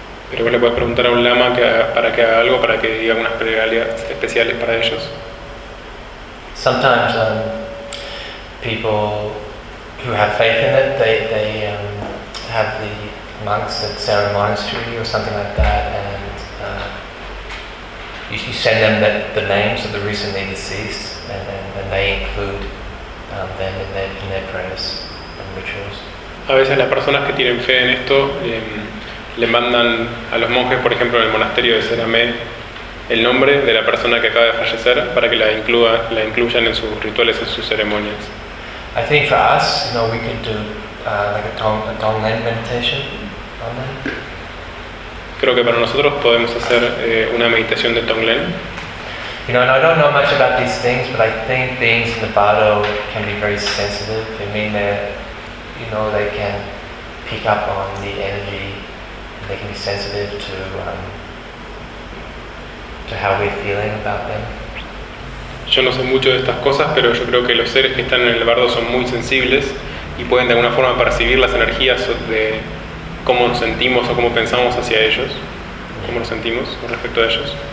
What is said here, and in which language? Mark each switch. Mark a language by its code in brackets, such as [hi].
[es] Pero le puedes preguntar a un lama para que haga algo, para que diga unas plegarias especiales para ellos. [en] Sometimes people who have faith in it, they have the monks at Sarah Monastery or something like that, and you send them the names of the recently deceased, and they include them in their prayers and rituals. [es] A veces las personas que tienen fe en esto le mandan a los monjes, por ejemplo, en el monasterio de Seramé, el nombre de la persona que acaba de fallecer para que la incluyan en sus rituales, en sus ceremonias. [en] I think for us, you know, we could do like a Tonglen meditation on that. [es] Creo que para nosotros podemos hacer una meditación de Tonglen. [en] You know, and I don't know much about these things, but I think beings in the Bardo can be very sensitive. I mean, they, you know, they can pick up on the energy, they can be sensitive to how we're feeling about them. [es] Yo no sé mucho de estas cosas, pero yo creo que los seres que están en el bardo son muy sensibles y pueden de alguna forma percibir las energías de cómo nos sentimos o cómo pensamos hacia ellos, cómo nos sentimos con respecto a ellos.